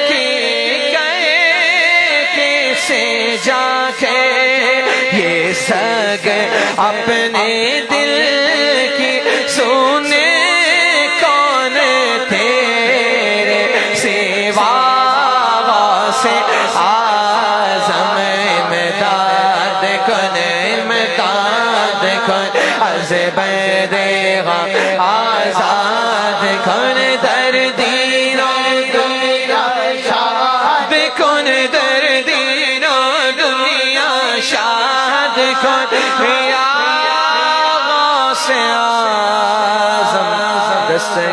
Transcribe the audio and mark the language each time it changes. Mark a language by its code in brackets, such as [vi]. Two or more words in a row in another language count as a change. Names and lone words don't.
[ur] کی کہے کسی جا کے یہ سگ اپنے دل کی سونے کون تیرے سوا غوث اعظم [fa] امداد کن امداد کن از بید غم آزاد کن دردین و دنیا شاد کن دردین و دنیا شاد کن یا غوث اعظم